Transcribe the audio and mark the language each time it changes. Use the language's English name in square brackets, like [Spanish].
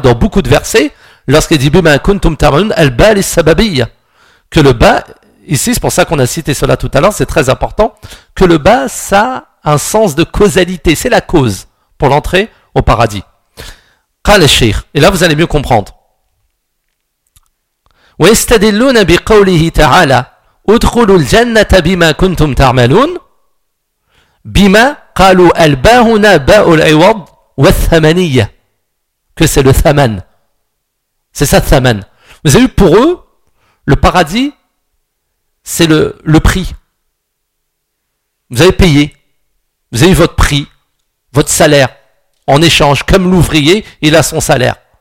[French] Dans beaucoup de versets, lorsqu'il dit [Arabic] bima kuntum tarmalun, al ba li sababiyya. [French] Que le ba, ici, c'est pour ça qu'on a cité cela tout à l'heure, c'est très important. Que le ba, ça a un sens de causalité. C'est la cause pour l'entrée au paradis. [Arabic] Qala al-Sheikh. [French] Et là, vous allez mieux comprendre. [Arabic] ويستدلون بقوله تعالى ادخلوا الجنة بما كنتم تعملون بما قالوا الباء هنا باء العوض والثمنية [French] que c'est le thaman. C'est ça, thaman. Vous avez vu, pour eux, le paradis, c'est le prix. Vous avez payé. Vous avez votre prix, votre salaire, en échange, comme l'ouvrier, il a son salaire.